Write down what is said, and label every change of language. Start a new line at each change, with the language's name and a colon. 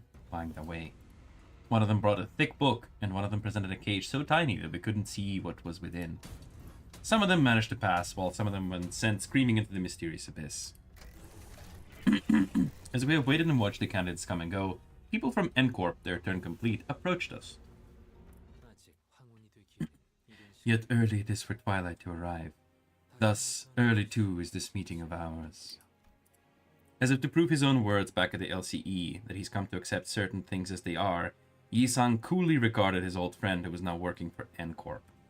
English: Flying away. One of them brought a thick book, and one of them presented a cage so tiny that we couldn't see what was within. Some of them managed to pass, while some of them went sent screaming into the mysterious abyss. As we have waited and watched the candidates come and go, people from N-Corp, their turn complete, approached us.
Korean: 아직 황혼이 되기에는 이른 시간
English: Yet early it is for twilight to arrive. Thus, early too is this meeting of ours. As if to prove his own words back at the LCE, that he's come to accept certain things as they are, Yi-san coolly regarded his old friend who was now working for N-Corp.